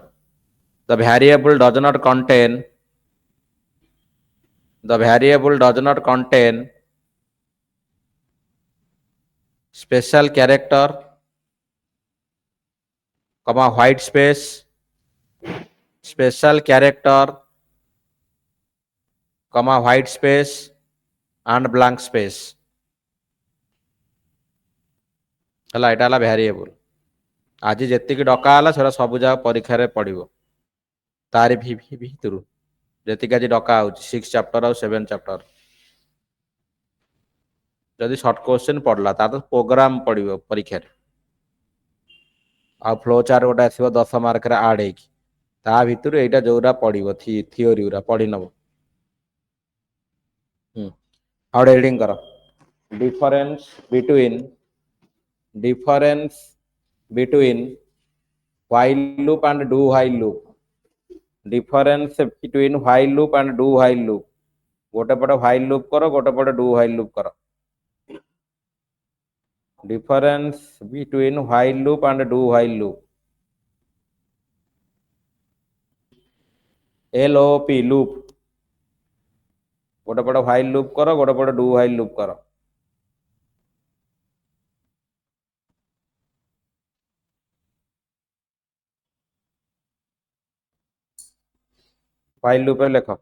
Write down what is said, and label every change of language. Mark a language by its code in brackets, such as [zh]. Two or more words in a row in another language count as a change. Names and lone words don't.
[en] The variable does not contain. The variable does not contain special character, comma white space, special character, comma white space, and blank space. [or] ହେଲା ଏଟା ହେଲା ଭ୍ୟାରିଏବଲ। ଆଜି ଯେତିକି ଡକା ହେଲା ସେଟା ସବୁ ଯାକ ପରୀକ୍ଷାରେ ପଡ଼ିବ। ତାରି ଭିତରୁ ଯେତିକି ଆଜି ଡକା ହେଉଛି 6 ଚାପ୍ଟର ଆଉ 7 ଚାପ୍ଟର। ଯଦି [en] short question [or] ପଡ଼ିଲା ତାର ପ୍ରୋଗ୍ରାମ ପଡ଼ିବ ପରୀକ୍ଷାରେ। ଆଉ [en] flow chart [or] ଗୋଟେ ଆସିବ 10 ମାର୍କରେ ଆଡ୍ ହେଇକି। ତା ଭିତରୁ ଏଇଟା ଯୋଉଟା ପଡ଼ିବ ଥିଓରି ଗୁରା ପଢ଼ି ନବ। ଆଉ ଗୋଟେ ରିଡିଂ କର। [en] Difference between while loop and do while loop. Difference between while loop and do while loop. [or] ଗୋଟେ ପଟେ [en] while loop [or] କର, ଗୋଟେ ପଟେ [en] do while loop [or] କର। [en] Difference between while loop and do while loop. LOP loop. [or] ଗୋଟେ ପଟେ [en] while loop [or] କର, ଗୋଟେ ପଟେ [en] do while loop [or] କର। [en] while loop [or] ରେ ଲେଖ।